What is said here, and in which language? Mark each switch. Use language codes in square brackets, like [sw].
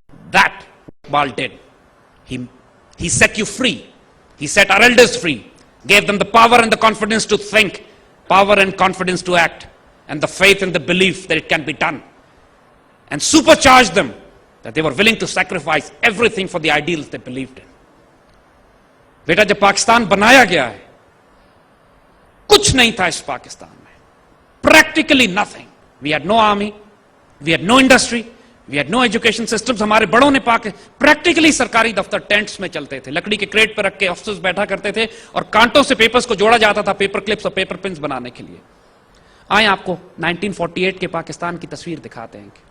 [en] That Iqbal did. He set you free. He set our elders free, gave them the power and the confidence to think, power and confidence to act, and the faith and the belief that it can be done, and supercharged them that they were willing to sacrifice everything for the ideals they believed in. [ur] بیٹا جب پاکستان بنایا گیا ہے, کچھ نہیں تھا اس پاکستان میں, [en] practically nothing. We had no army, we had no industry, we had no education systems. [ur] ہمارے بڑوں نے پریکٹیکلی سرکاری دفتر ٹینٹس میں چلتے تھے, لکڑی کے کریٹ پہ رکھ کے افسرز بیٹھا کرتے تھے, اور کانٹوں سے پیپرز کو جوڑا جاتا تھا پیپر کلپس اور پیپر پنس بنانے کے لیے. آئیں آپ کو 1948 کے پاکستان کی تصویر دکھاتے ہیں.